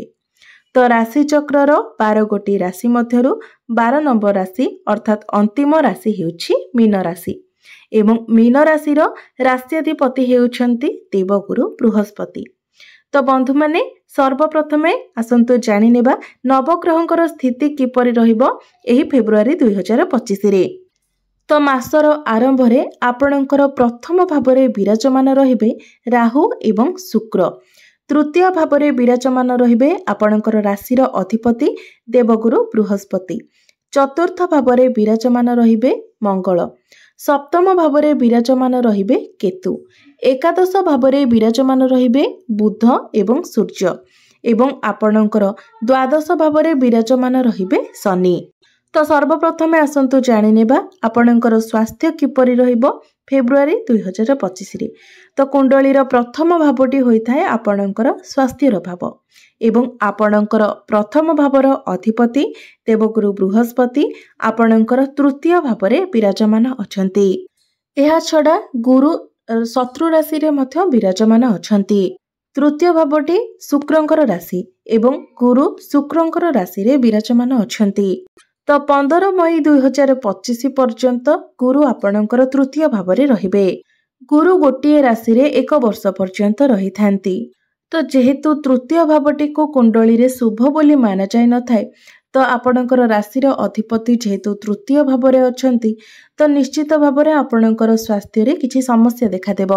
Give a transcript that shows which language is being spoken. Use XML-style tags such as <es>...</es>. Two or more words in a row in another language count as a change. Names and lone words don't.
<or>ତ ରାଶି ଚକ୍ରର 12 ଗୋଟି ରାଶି ମଧ୍ୟରୁ 12 ନମ୍ବର ରାଶି ଅର୍ଥାତ ଅନ୍ତିମ ରାଶି ହେଉଛି ମୀନ ରାଶି ଏବଂ ମୀନ ରାଶିର ରାଷ୍ଟ୍ରାଧିପତି ହେଉଛନ୍ତି ଦେବଗୁରୁ ବୃହସ୍ପତି। ତ ବନ୍ଧୁ ମାନେ ସର୍ବପ୍ରଥମେ ଆସନ୍ତୁ ଜାଣି ନେବା ନବଗ୍ରହଙ୍କର ସ୍ଥିତି କିପରି ରହିବ ଏହି ଫେବ୍ରୁଆରୀ 2025 ରେ। ତ ମାସର ଆରମ୍ଭ ରେ ଆପଣଙ୍କର ପ୍ରଥମ ଭାବରେ ବିରାଜମାନ ରହିବେ ରାହୁ ଏବଂ ଶୁକ୍ର। ତୃତୀୟ ଭାବରେ ବିରାଜମାନ ରହିବେ ଆପଣଙ୍କର ରାଶିର ଅଧିପତି ଦେବଗୁରୁ ବୃହସ୍ପତି। ଚତୁର୍ଥ ଭାବରେ ବିରାଜମାନ ରହିବେ ମଙ୍ଗଳ। ସପ୍ତମ ଭାବରେ ବିରାଜମାନ ରହିବେ କେତୁ। ଏକାଦଶ ଭାବରେ ବିରାଜମାନ ରହିବେ ବୁଧ ଏବଂ ସୂର୍ଯ୍ୟ ଏବଂ ଆପଣଙ୍କର ଦ୍ୱାଦଶ ଭାବରେ ବିରାଜମାନ ରହିବେ ଶନି। ତ ସର୍ବପ୍ରଥମେ ଆସନ୍ତୁ ଜାଣି ନେବା ଆପଣଙ୍କର ସ୍ୱାସ୍ଥ୍ୟ କିପରି ରହିବ ଫେବ୍ରୁଆରୀ 2025 ରେ। ତ କୁଣ୍ଡଳୀର ପ୍ରଥମ ଭାବଟି ହୋଇଥାଏ ଆପଣଙ୍କର ସ୍ୱାସ୍ଥ୍ୟର ଭାବ ଏବଂ ଆପଣଙ୍କର ପ୍ରଥମ ଭାବର ଅଧିପତି ଦେବଗୁରୁ ବୃହସ୍ପତି ଆପଣଙ୍କର ତୃତୀୟ ଭାବରେ ବିରାଜମାନ ଅଛନ୍ତି। ଏହା ଛଡ଼ା ଗୁରୁ ଶତ୍ରୁ ରାଶି ରେ ମଧ୍ୟ ବିରାଜମାନ ଅଛନ୍ତି। ତୃତୀୟ ଭାବଟି ଶୁକ୍ରଙ୍କର ରାଶି ଏବଂ ଗୁରୁ ଶୁକ୍ରଙ୍କର ରାଶି ରେ ବିରାଜମାନ ଅଛନ୍ତି। ତ 15 ମଇ 2025 ପର୍ଯ୍ୟନ୍ତ ଗୁରୁ ଆପଣଙ୍କର ତୃତୀୟ ଭାବରେ ରହିବେ। ଗୁରୁ ଗୋଟିଏ ରାଶି ରେ 1 ବର୍ଷ ପର୍ଯ୍ୟନ୍ତ ରହି ଥାଆନ୍ତି। ତ ଯେହେତୁ ତୃତୀୟ ଭାବଟି କୁ କୁଣ୍ଡଳୀ ରେ ଶୁଭ ବୋଲି ମାନା ଯାଏ ନ ଥାଏ ତ ଆପଣଙ୍କର ରାଶି ର ଅଧିପତି ଯେହେତୁ ତୃତୀୟ ଭାବରେ ଅଛନ୍ତି ତ ନିଶ୍ଚିତ ଭାବରେ ଆପଣଙ୍କର ସ୍ୱାସ୍ଥ୍ୟ ରେ କିଛି ସମସ୍ୟା ଦେଖା ଦେବ।</or>